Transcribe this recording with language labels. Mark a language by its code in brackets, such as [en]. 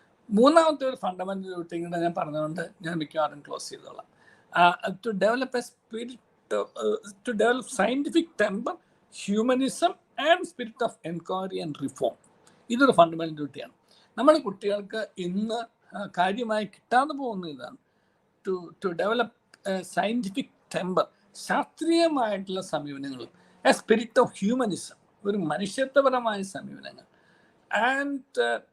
[ml] മൂന്നാമത്തെ ഒരു ഫണ്ടമെന്റൽ ഡ്യൂട്ടിയുടെ ഞാൻ പറഞ്ഞുകൊണ്ട് ഞാൻ മിക്കവാറും ക്ലോസ് ചെയ്തോളാം. [en] To develop a spirit, to develop scientific temper, humanism and spirit of enquiry and reform. [ml] ഇതൊരു ഫണ്ടമെന്റൽ ഡ്യൂട്ടിയാണ്. നമ്മുടെ കുട്ടികൾക്ക് ഇന്ന് കാര്യമായി കിട്ടാതെ പോകുന്ന ഇതാണ് [en] to develop scientific temper, [ml] ശാസ്ത്രീയമായിട്ടുള്ള സമീപനങ്ങൾ, [en] a spirit of humanism, [ml] ഒരു മനുഷ്യത്വപരമായ സമീപനങ്ങൾ, ആൻഡ്